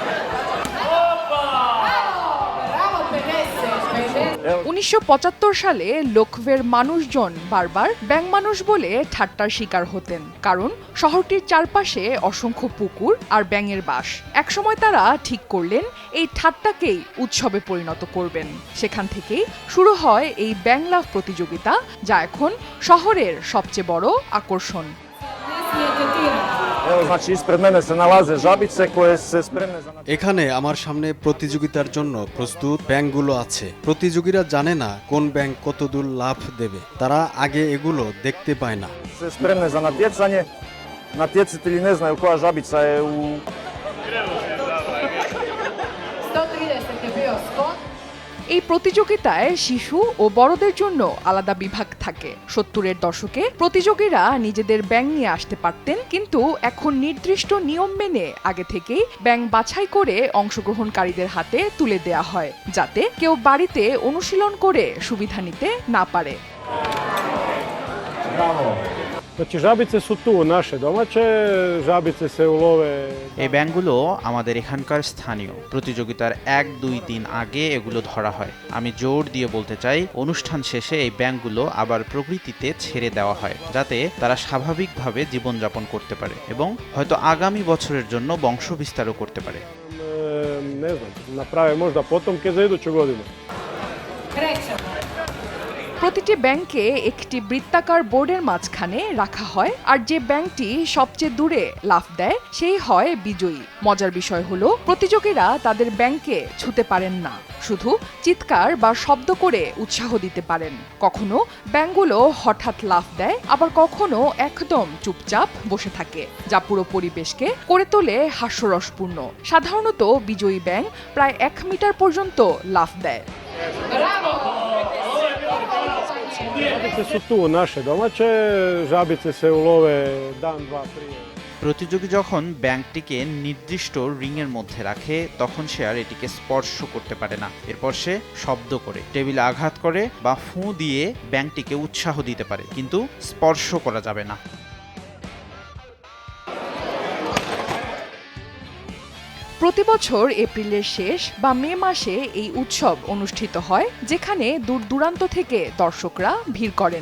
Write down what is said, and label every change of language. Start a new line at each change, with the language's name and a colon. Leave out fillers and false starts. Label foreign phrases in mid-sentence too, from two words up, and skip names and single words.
Bangla: 1975 সালে লোকভের মানুষজন বারবার ব্যাঙ মানুষ বলে ঠাট্টার শিকার হতেন, কারণ শহরটির চারপাশে অসংখ্য পুকুর আর ব্যাঙের বাস। একসময় তারা ঠিক করলেন এই ঠাট্টাকেই উৎসবে পরিণত করবেন। সেখান থেকেই শুরু হয় এই ব্যাঙ লাফ প্রতিযোগিতা, যা এখন শহরের সবচেয়ে বড় আকর্ষণ।
Croatian: Evo znači ispred mene se nalaze žabice koje se spremne za
Bangla: এখানে আমার সামনে প্রতিযোগিতার জন্য প্রস্তুত ব্যাঙগুলো আছে। প্রতিযোগীরা জানে না কোন ব্যাঙ কত দূর লাফ দেবে, তারা আগে এগুলো দেখতে পায় না।
Croatian: se spremne za natjecanje. Natjecatelji ne znaju koja žabica je u 130 je bio skok.
Bangla: এই প্রতিযোগিতায় শিশু ও বড়দের জন্য আলাদা বিভাগ থাকে। 70-এর দশকে প্রতিযোগীরা নিজেদের ব্যাঙ নিয়ে আসতে পারতেন, কিন্তু এখন নির্দিষ্ট নিয়ম মেনে আগে থেকেই ব্যাঙ বাছাই করে অংশগ্রহণকারীদের হাতে তুলে দেয়া হয়, যাতে কেউ বাড়িতে অনুশীলন করে সুবিধা নিতে না পারে।
Croatian: Znači žabice su tu, naše domaće, žabice se ulove.
Bangla: এই ব্যাঙগুলো আমাদের এখানকার স্থানীয়। প্রতিযোগিতার 1-2 দিন আগে এগুলো ধরা হয়। আমি জোর দিয়ে বলতে চাই, অনুষ্ঠান শেষে এই ব্যাঙগুলো আবার প্রকৃতিতে ছেড়ে দেওয়া হয়, যাতে তারা স্বাভাবিকভাবে জীবনযাপন করতে পারে এবং হয়তো আগামী বছরের জন্য বংশ বিস্তারও করতে পারে।
Croatian: Ne znam, naprave možda potomke za iduću godinu. Krećemo.
Bangla: প্রতিটি ব্যাংকে একটি বৃত্তাকার বোর্ডের মাঝখানে রাখা হয়, আর যে ব্যাংকটি সবচেয়ে দূরে লাফ দেয় সেই হয় বিজয়ী। মজার বিষয় হলো, প্রতিযোগীরা তাদের ব্যাংকে ছুতে পারেন না, শুধু চিৎকার বা শব্দ করে উৎসাহ দিতে পারেন। কখনো ব্যাঙগুলো হঠাৎ লাফ দেয়, আবার কখনো একদম চুপচাপ বসে থাকে, যা পুরো পরিবেশকে করে তোলে হাস্যরসপূর্ণ। সাধারণত বিজয়ী ব্যাঙ প্রায় 1 মিটার পর্যন্ত লাফ দেয়।
Croatian: Žabice su tu, naše domaće, žabice se ulove dan, dva prije.
Bangla: প্রতিযোগী যখন ব্যাঙটিকে নির্দিষ্ট রিংয়ের মধ্যে রাখে, তখন সে আর এটিকে স্পর্শ করতে পারে না। এরপর সে শব্দ করে, টেবিলে আঘাত করে বা ফুঁ দিয়ে ব্যাঙটিকে উৎসাহ দিতে পারে, কিন্তু স্পর্শ করা যাবে না। প্রতি বছর এপ্রিলের শেষ বা মে মাসে এই উৎসব অনুষ্ঠিত হয়, যেখানে দূর দূরান্ত থেকে দর্শকরা ভিড় করেন।